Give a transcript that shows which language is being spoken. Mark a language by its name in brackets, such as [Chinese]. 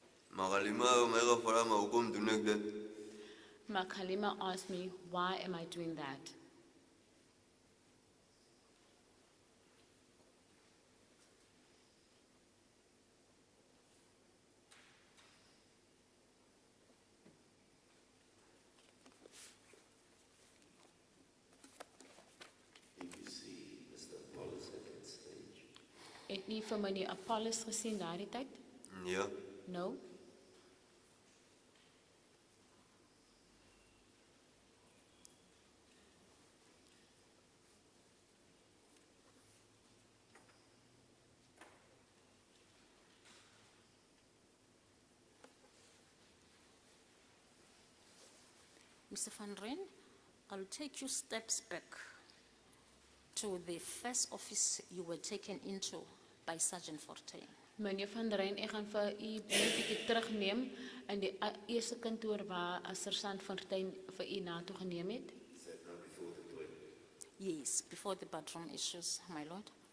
[Afrikaans] Malima het my gevra, maar hoekom doen ek dit? [English] Malima asked me, why am I doing that? If you see Mr. Apollos at that stage, [Afrikaans] Het nie vir meneer Apollos gesien daardie tyd? Nee, [English] No. Mr. Van Rijn, I'll take you steps back to the first office you were taken into by Sergeant Fortuin. [Afrikaans] Meneer Van Rijn, ek gaan vir u net 'n bietjie terugneem in die eerste kantoor waar Sergeant Fortuin vir u na toe geneem het. [English] is that not before the toilet? Yes, before the bathroom issues, my lord.